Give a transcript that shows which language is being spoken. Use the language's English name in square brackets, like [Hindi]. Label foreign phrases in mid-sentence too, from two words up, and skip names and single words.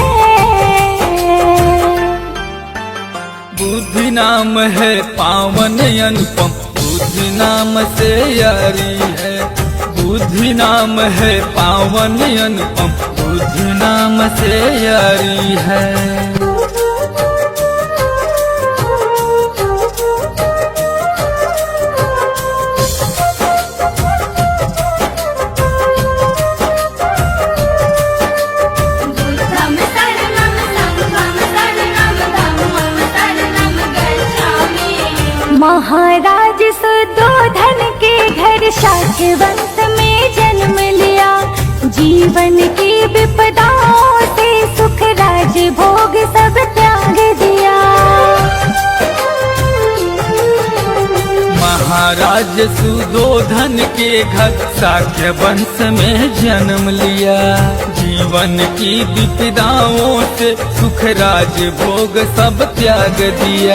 [Hindi] बुद्धि नाम है पावन अनुपम बुद्धि नाम से यारी है बुद्धि नाम है पावन अनुपम बुद्धि नाम से यारी है। [Pali] बुद्धं शरणं संघं शरणं धम्मं शरणं गच्छामि। [Hindi] महाराज सुद्धोधन के घर शाक्य वंश में जन्म लिया जीवन की विपदाओं से सुख राज भोग सब त्याग दिया महाराज सुद्धोधन के घर शाक्य वंश में जन्म लिया जीवन की विपदाओं से सुख राज भोग सब त्याग दिया।